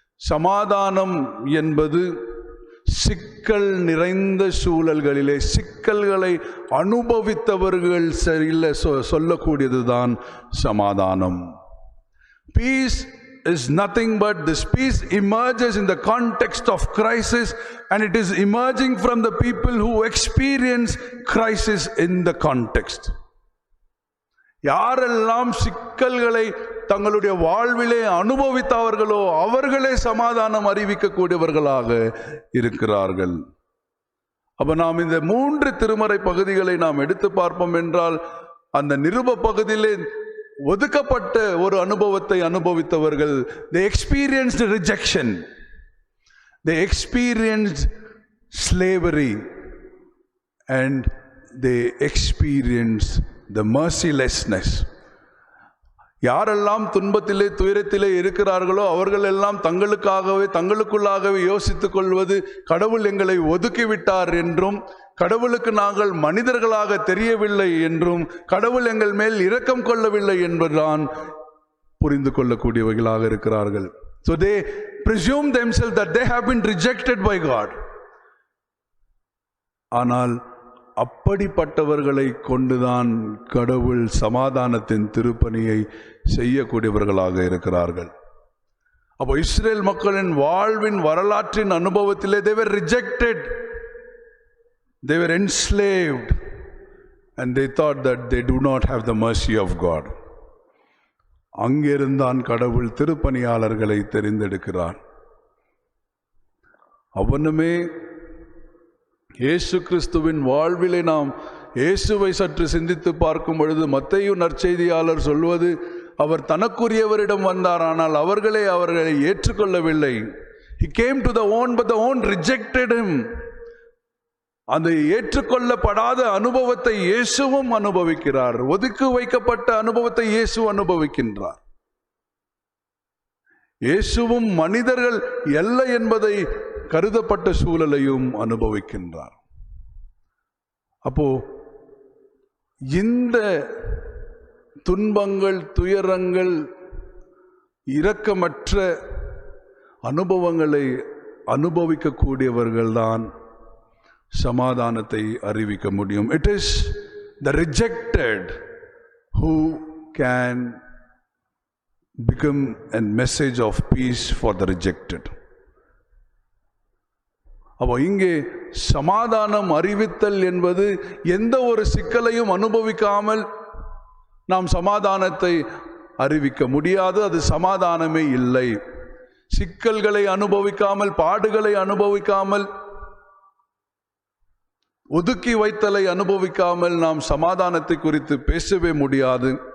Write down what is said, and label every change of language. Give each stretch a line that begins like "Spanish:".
Tamil: சமாதானம் என்பது சிக்கல் நிறைந்த சூழல்களிலே சிக்கல்களை அனுபவித்தவர்கள் சொல்லக்கூடியதுதான் சமாதானம்.
English: Peace is nothing but this peace emerges in the context of crisis, and it is emerging from the people who experience crisis in the context.
Tamil: யாரெல்லாம் சிக்கல்களை தங்களுடைய வாழ்விலே அனுபவித்தவர்களோ அவர்களே சமாதானம் அறிவிக்கக்கூடியவர்களாக இருக்கிறார்கள். அப்ப நாம் இந்த 3 திருமறை பகுதிகளை நாம் எடுத்து பார்ப்போம் என்றால், அந்த நிருப பகுதியிலே ஒதுக்கப்பட்ட ஒரு அனுபவத்தை அனுபவித்தவர்கள்,
English: they experienced rejection, they experienced slavery, and they experienced the mercilessness.
Tamil: யாரெல்லாம் துன்பத்திலே துயரத்திலே இருக்கிறார்களோ அவர்கள் எல்லாம் தங்களுக்குள்ளாகவே யோசித்துக் கொள்வது, கடவுள் எங்களை ஒதுக்கிவிட்டார் என்றும், கடவுளுக்கு நாங்கள் மனிதர்களாக தெரியவில்லை என்றும், கடவுள் எங்கள் மேல் இரக்கம் கொள்ளவில்லை என்பதுதான் புரிந்து கொள்ளக்கூடியவர்களாக இருக்கிறார்கள்.
English: So they presume themselves that they have been rejected by God.
Tamil: ஆனால் அப்படிப்பட்டவர்களை கொண்டுதான் கடவுள் சமாதானத்தின் திருப்பணியை செய்யக்கூடியவர்களாக இருக்கிறார்கள். அப்போ இஸ்ரேல் மக்களின் வாழ்வின் வரலாற்றின் அனுபவத்திலே
English: they were rejected, they were enslaved, and they thought that they do not have the mercy of God.
Tamil: அங்கிருந்தான் கடவுள் திருப்பணியாளர்களை தெரிந்தெடுக்கிறார். அவனுமே இயேசு கிறிஸ்துவின் வாழ்விலே நாம் இயேசுவை சற்று சிந்தித்து பார்க்கும் பொழுது, மத்தேயு நற்செய்தியாளர் சொல்வது, அவர் தனக்குரியவரிடம் வந்தார், ஆனால் அவர்களை ஏற்றுக்கொள்ளவில்லை.
English: He came to the own, but the own rejected him.
Tamil: அந்த ஏற்றுக்கொள்ளப்படாத அனுபவத்தை இயேசுவும் அனுபவிக்கிறார். ஒதுக்கி வைக்கப்பட்ட அனுபவத்தை இயேசு அனுபவிக்கின்றார். இயேசுவும் மனிதர்கள் அல்ல என்பதை கருதப்பட்ட சூழலையும் அனுபவிக்கின்றார். அப்போ இந்த துன்பங்கள், துயரங்கள், இரக்கமற்ற அனுபவங்களை அனுபவிக்கக்கூடியவர்கள்தான் சமாதானத்தை அறிவிக்க முடியும்.
English: It is the rejected who can become a message of peace for the rejected.
Tamil: அப்போ இங்கே சமாதானம் அறிவித்தல் என்பது எந்த ஒரு சிக்கலையும் அனுபவிக்காமல் நாம் சமாதானத்தை அறிவிக்க முடியாது. அது சமாதானமே இல்லை. சிக்கல்களை அனுபவிக்காமல், பாடுகளை அனுபவிக்காமல், ஒதுக்கி வைத்தலை அனுபவிக்காமல் நாம் சமாதானத்தை குறித்து பேசவே முடியாது.